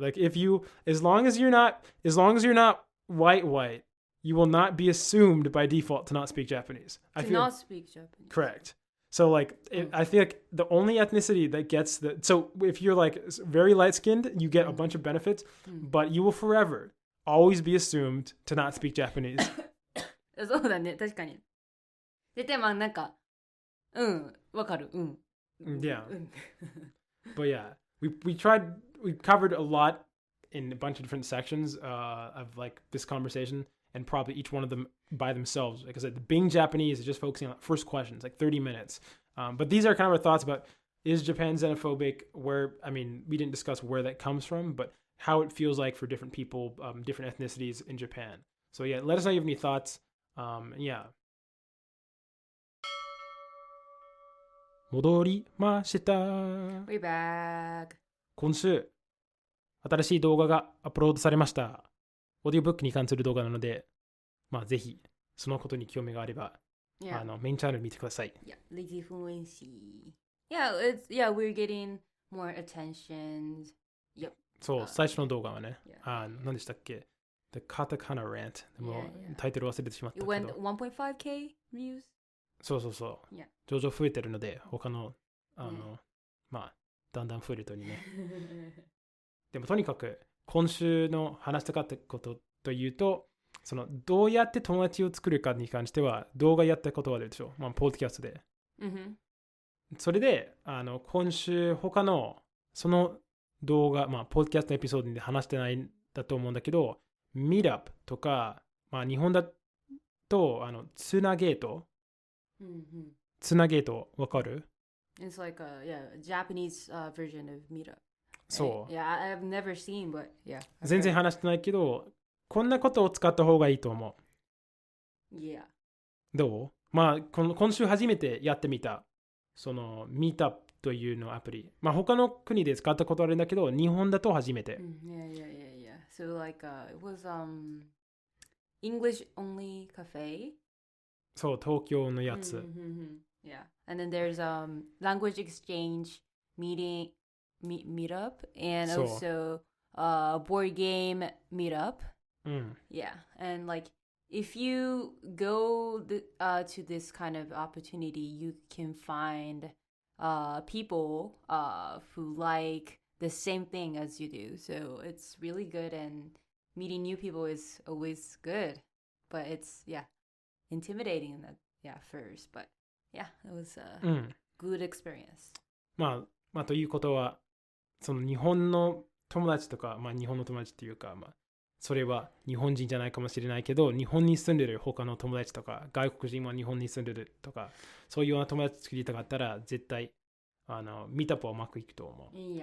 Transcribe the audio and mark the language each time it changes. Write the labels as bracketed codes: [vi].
[en] Like as long as you're not white, you will not be assumed by default to not speak Japanese. Not speak Japanese. Correct. So like, I feel like the only ethnicity that gets so if you're like very light skinned, you get a bunch of benefits, but you will forever always be assumed to not speak Japanese. [ja] そうだね、確かに。絶対まあなんか、わかる、 [en] Yeah. But yeah, we covered a lot in a bunch of different sections of like this conversation, and probably each one of them by themselves. Like I said, being Japanese is just focusing on first questions, like 30 minutes. But these are kind of our thoughts about, is Japan xenophobic? We didn't discuss where that comes from, but how it feels like for different people, different ethnicities in Japan. So yeah, let us know if you have any thoughts. Yeah. [ja] 戻りました。 [en] We're back. [ja] 今週、新しい動画がアップロードされました。オーディオブックに関する動画なので、ぜひそのことに興味があれば、メインチャンネル見てください。 [en] Yeah, lazyfluency. We're getting more attention. Yep. [ja] そう、最初の動画はね、何でしたっけ？ [en] The Katakana Rant。 [ja] でも、タイトル忘れてしまったけど。 [en] It went 1.5k views? [ja] そう。徐々増えてるので、他の、だんだん増えるといいね。でもとにかく、今週の話したかったことというと、どうやって友達を作るかに関しては、動画やったことはあるでしょ。ポッドキャストで。それで、今週他の、その動画、ポッドキャストエピソードで話してないんだと思うんだけど、ミートアップとか、日本だと、つなゲート。つなゲート、わかる？ [en] It's like a Japanese version of meetup. [ja] そう。 [en] Yeah, I've never seen, but yeah. [ja] 全然話してないけど、こんなことを使った方がいいと思 [en] う。Yeah. [ja] どう？今週初めてやってみた、ミートアップというのアプリ。他の国で使ったことあるんだけど、日本だと初めて。 [en] Yeah. So like, it was English only cafe. [ja] そう、東京のやつ。 [en] Yeah. And then there's language exchange meetup and also board game meetup. Yeah. And like if you go to this kind of opportunity, you can find people who like the same thing as you do. So it's really good, and meeting new people is always good. But it's intimidating at first. But yeah, it was a good experience. [ja] ということは、日本の友達とか、日本の友達っていうか、それは日本人じゃないかもしれないけど、日本に住んでる他の友達とか、外国人は日本に住んでるとか、そういうような友達作りたかったら、絶対、ミートアップはうまくいくと思う。